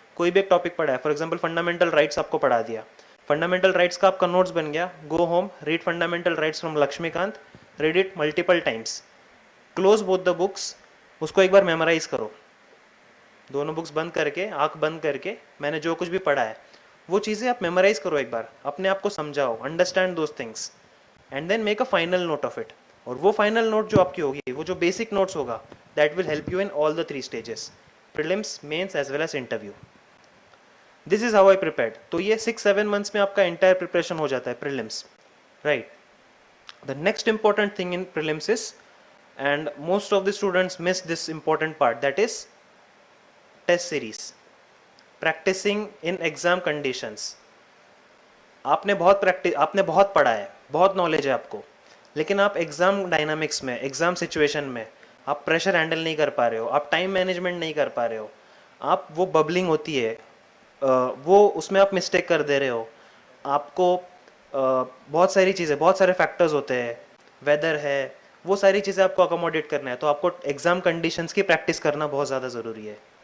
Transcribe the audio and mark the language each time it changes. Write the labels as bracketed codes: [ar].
[hi] कोई भी एक टॉपिक पढ़ा है, फॉर एग्जाम्पल फंडामेंटल राइट्स आपको पढ़ा दिया, फंडामेंटल राइट्स का आपका नोट्स बन गया, [en] go home, read fundamental rights from Laxmikant, read it multiple times, close both the books, [hi] उसको एक बार मेमोराइज करो, दोनों बुक्स बंद करके, आंख बंद करके, मैंने जो कुछ भी पढ़ा है वो चीज़ें आप मेमोराइज करो एक बार, अपने आप को समझाओ, [en] Understand those things, and then make a final note of it. [hi] और वो फाइनल नोट जो आपकी होगी, वो जो बेसिक नोट्स होगा, [en] That will help you in all the 3 stages, prelims, mains as well as interview. This is how I prepared. [hi] तो ये 6-7 मंथ्स में आपका एंटायर प्रिपरेशन हो जाता है prelims, right. [en] The next important thing in prelims is, and most of the students miss this important part, that is test series, practicing in exam conditions। [hi] आपने बहुत पढ़ा है, बहुत नॉलेज है आपको, लेकिन आप एग्जाम डायनामिक्स में, एग्जाम सिचुएशन में आप प्रेशर हैंडल नहीं कर पा रहे हो, आप टाइम मैनेजमेंट नहीं कर पा रहे हो, आप वो बबलिंग होती है वो उसमें आप मिस्टेक कर दे रहे हो, आपको बहुत सारी चीज़ें, बहुत सारे फैक्टर्स होते हैं, वेदर है, वो सारी चीज़ें आपको अकोमोडेट करना है। तो आपको एग्जाम कंडीशंस की प्रैक्टिस करना बहुत ज़्यादा ज़रूरी है।